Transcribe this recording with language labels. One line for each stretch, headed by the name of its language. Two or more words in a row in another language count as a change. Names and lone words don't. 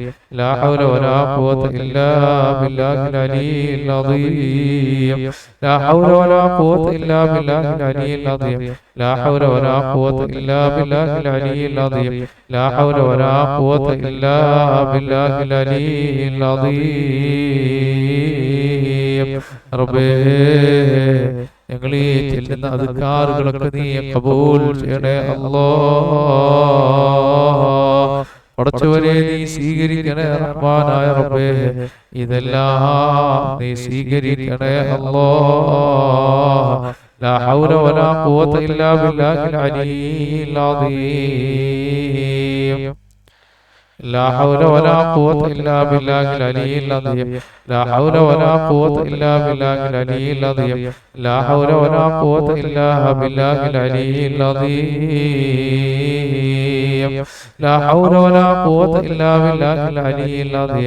Arabic: لا حول ولا قوة إلا بالله العلي العظيم. لا حول ولا قوة إلا بالله العلي العظيم. لا حول ولا قوة إلا بالله العلي العظيم. لا حول ولا قوة إلا بالله العلي العظيم.
Malayalam: ربي ഞങ്ങൾ ഈ ചെല്ലുന്ന അദ്കാറുകളൊക്കെ നീ ഖബൂൽ ചെയ്യണേ അല്ലാഹ്. പടച്ചവനെ, നീ സ്വീകരിക്കണേ റഹ്മാനായ റബ്ബേ. ഇതെല്ലാം നീ സ്വീകരിക്കണേ അല്ലാഹ്.
Arabic: لا حول ولا قوة إلا بالله العلي العظيم. لا حول ولا قوة إلا بالله العلي العظيم. لا حول ولا قوة إلا بالله العلي العظيم. لا حول ولا قوة إلا بالله العلي العظيم. لا حول ولا قوة إلا بالله العلي العظيم.